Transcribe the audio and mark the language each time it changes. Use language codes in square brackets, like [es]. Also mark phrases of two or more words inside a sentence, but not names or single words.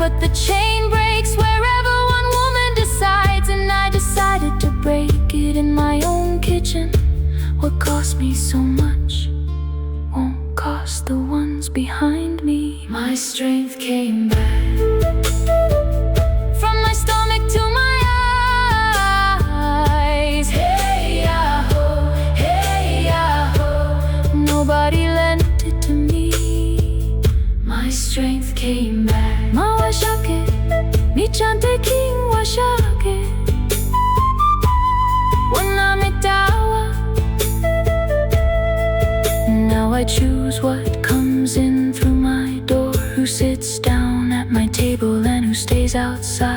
[en] But the chain breaks wherever one woman decides, and I decided to break it in my own kitchen. What cost me so much won't cost the ones behind me. My strength came back from my stomach to my eyes. Hey ya-ho, hey ya-ho. Nobody lent it to me. My strength came back. Mawashake, michante king washake. Wanamitawa. Now I choose what comes in through my door, who sits down at my table and who stays outside.